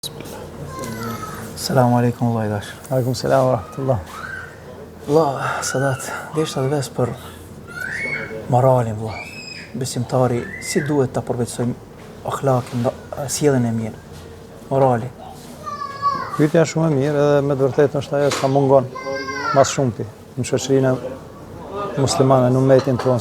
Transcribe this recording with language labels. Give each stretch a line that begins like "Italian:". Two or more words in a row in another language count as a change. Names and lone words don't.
Arabic: السلام عليكم
Albanian: Allah i dash.
Arabic: وعليكم السلام ورحمة الله.
Albanian: Allah, sadat, deshta dhe vesë për moralin, Allah. Besimtari, si duhet të përvecojmë akhlakin, sjelljen e mirë, morali. Pyetja shumë e mirë edhe me të vërtetë është ajo që mungon mas shumti në shoqërinë muslimane në umetin tonë.